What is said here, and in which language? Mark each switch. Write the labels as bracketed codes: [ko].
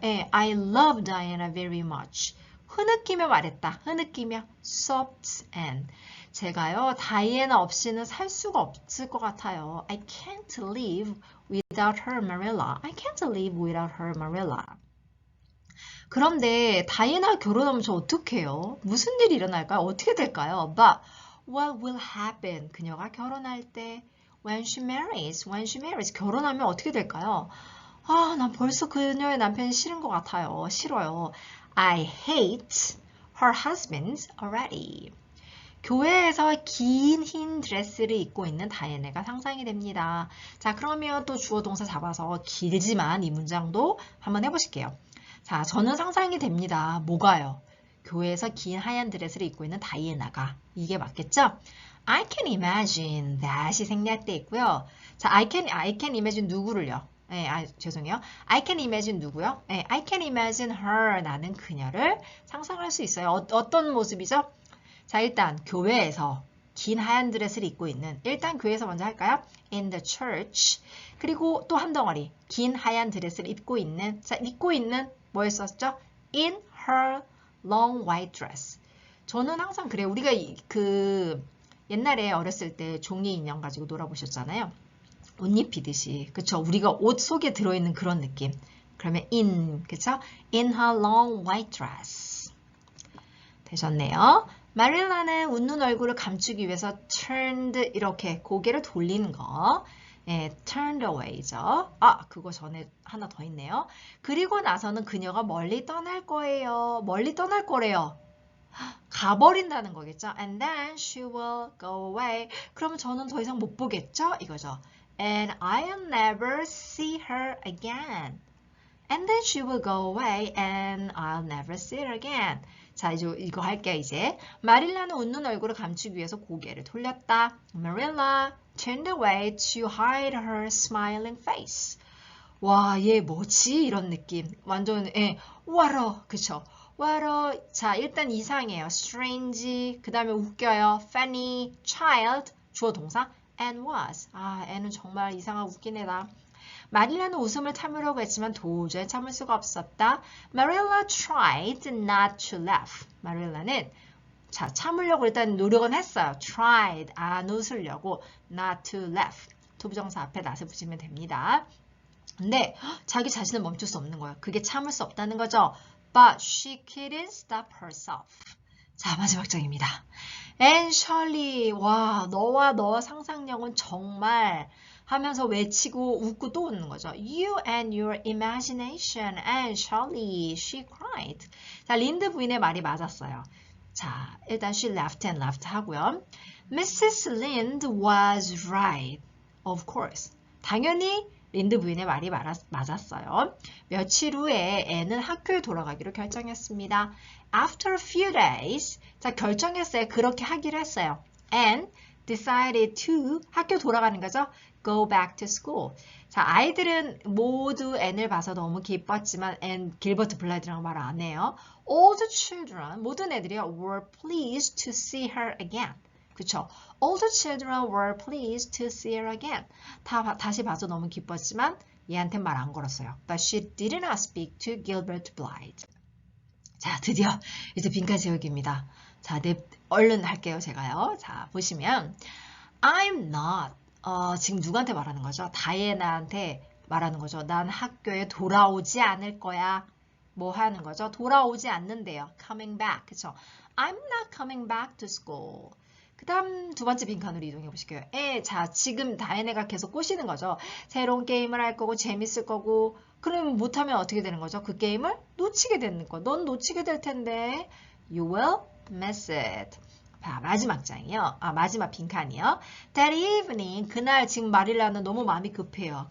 [en] 예, I love Diana very much. [ko] 흐느끼며 말했다. 흐느끼며 [en] sobbed and. [ko] 제가요, 다이애나 없이는 살 수가 없을 것 같아요. [en] I can't live without her, Marilla. I can't live without her, Marilla. [ko] 그런데 다이애나 결혼하면 저 어떡해요? 무슨 일이 일어날까요? 어떻게 될까요? [en] But what will happen? [ko] 그녀가 결혼할 때 [en] when she marries. [ko] 결혼하면 어떻게 될까요? 아, 난 벌써 그녀의 남편이 싫은 것 같아요. 싫어요. [en] I hate her husband already. [ko] 교회에서 긴 흰 드레스를 입고 있는 다이애나가 상상이 됩니다. 자, 그러면 또 주어 동사 잡아서 길지만 이 문장도 한번 해보실게요. 자, 저는 상상이 됩니다. 뭐가요? 교회에서 긴 하얀 드레스를 입고 있는 다이애나가. 이게 맞겠죠? [en] I can imagine that이 [ko] 생략돼 있고요. [en] 자, I can imagine [ko] 누구를요? 네, 죄송해요. [en] I can imagine [ko] 누구요? [en] 네, I can imagine her. [ko] 나는 그녀를 상상할 수 있어요. 어떤 모습이죠? 자, 일단 교회에서 긴 하얀 드레스를 입고 있는 일단 교회에서 먼저 할까요? [en] In the church. [ko] 그리고 또 한 덩어리 긴 하얀 드레스를 입고 있는 자, 입고 있는 뭐였었죠? [en] In her long white dress. [ko] 저는 항상 그래요. 우리가 그 옛날에 어렸을 때 종이 인형 가지고 놀아보셨잖아요. 옷 입히듯이. 그쵸? 우리가 옷 속에 들어있는 그런 느낌. [en] 그러면 in, 그쵸? In her long white dress. [ko] 되셨네요. 마릴라는 웃는 얼굴을 감추기 위해서 turned 이렇게 고개를 돌리는 거. 예, [en] turned away [ko] 죠. 아, 그거 전에 하나 더 있네요. 그리고 나서는 그녀가 멀리 떠날 거예요. 멀리 떠날 거래요. 가버린다는 거겠죠. [en] And then she will go away. [ko] 그러면 저는 더 이상 못 보겠죠? 이거죠. [en] And I'll never see her again. And then she will go away and I'll never see her again. [ko] 자, 이거 할게요, 이제. 마릴라는 웃는 얼굴을 감추기 위해서 고개를 돌렸다. [en] Marilla turned away to hide her smiling face. [ko] 와, 얘 뭐지? 이런 느낌. 완전, what 그쵸? what 자, 일단 이상해요. strange, 그 다음에 웃겨요. [en] funny, child, [ko] 주어 동사, [en] and was. [ko] 아, 애는 정말 이상하고 웃긴 애다. 마릴라는 웃음을 참으려고 했지만 도저히 참을 수가 없었다. [en] Marilla tried not to laugh. [ko] 마릴라는 자, 참으려고 일단 노력은 했어요. [en] tried, [ko] 안 웃으려고, [en] not to laugh. [ko] 투부정사 앞에 not을 붙이면 됩니다. 근데 자기 자신을 멈출 수 없는 거예요. 그게 참을 수 없다는 거죠. [en] But she couldn't stop herself. [ko] 자, 마지막 장입니다. And Shirley, 와, 너와 너 상상력은 정말 하면서 외치고 웃고 또 웃는 거죠. [en] You and your imagination and Shirley, she cried. [ko] 자, 린드 부인의 말이 맞았어요. [en] 자, 일단 she laughed and laughed [ko] 하고요. [en] Mrs. Lind was right, of course. [ko] 당연히 린드 부인의 말이 맞았어요. 며칠 후에 애는 학교에 돌아가기로 결정했습니다. [en] After a few days, [ko] 자, 결정했어요. 그렇게 하기로 했어요. [en] And decided to, [ko] 학교 돌아가는 거죠. [en] Go back to school. [ko] 자, 아이들은 모두 앤을 봐서 너무 기뻤지만 앤 길버트 블라이드라고 말 안 해요. [en] All the children, [ko] 모든 애들이요, [en] were pleased to see her again. [ko] 그쵸? [en] All the children were pleased to see her again. [ko] 다시 봐서 너무 기뻤지만 얘한테 말 안 걸었어요. [en] But she did not speak to Gilbert Blythe. [ko] 자, 드디어 이제 빈칸 채우기입니다. 자, 얼른 할게요, 제가요. 자, 보시면 [en] I'm not. [ko] 지금 누구한테 말하는 거죠? 다이애나한테 말하는 거죠. 난 학교에 돌아오지 않을 거야. 뭐 하는 거죠? 돌아오지 않는데요. [en] Coming back. [ko] 그쵸? [en] I'm not coming back to school. [ko] 그 다음 두 번째 빈칸으로 이동해 보실게요. 자, 지금 다이애나가 계속 꼬시는 거죠. 새로운 게임을 할 거고 재밌을 거고 그러면 못하면 어떻게 되는 거죠? 그 게임을 놓치게 되는 거. 넌 놓치게 될 텐데 [en] You will miss it. [ko] 자, 마지막 장이요. 마지막 빈칸이요. [en] That evening, [ko] 그날 지금 마릴라는 너무 마음이 급해요.